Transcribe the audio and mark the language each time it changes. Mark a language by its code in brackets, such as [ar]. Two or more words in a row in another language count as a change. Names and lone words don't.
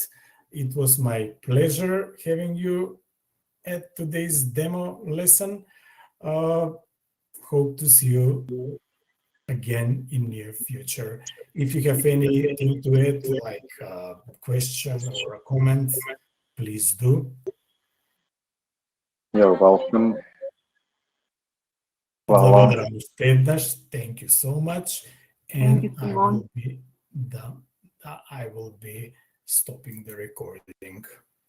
[en] It was my pleasure having you at today's demo lesson. Hope to see you again in near future. If you have anything to add, like a question or a comment, please do. You're welcome. [mk] Благодарам уште еднаш. [en] Thank you so much. And Thank you, Simon. I will be stopping the recording.